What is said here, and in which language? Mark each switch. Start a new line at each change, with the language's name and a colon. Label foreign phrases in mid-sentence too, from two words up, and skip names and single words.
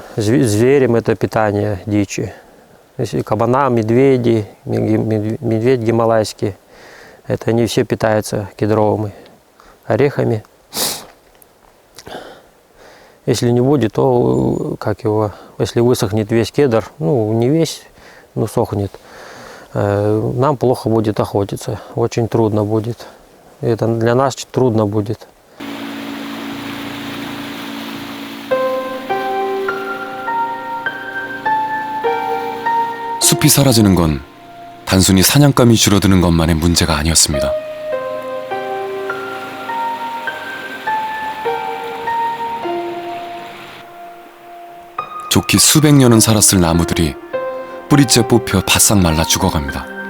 Russian: Зверям это питание дичи. Если кабана, медведи, медведь гималайский, это они все питаются кедровыми орехами. Если не будет, то если высохнет весь кедр, ну не весь, но сохнет, нам плохо будет охотиться, очень трудно будет. Это для нас трудно будет.
Korean: 숲이 사라지는 건 단순히 사냥감이 줄어드는 것만의 문제가 아니었습니다. 좋기 수백 년은 살았을 나무들이 뿌리째 뽑혀 바싹 말라 죽어갑니다.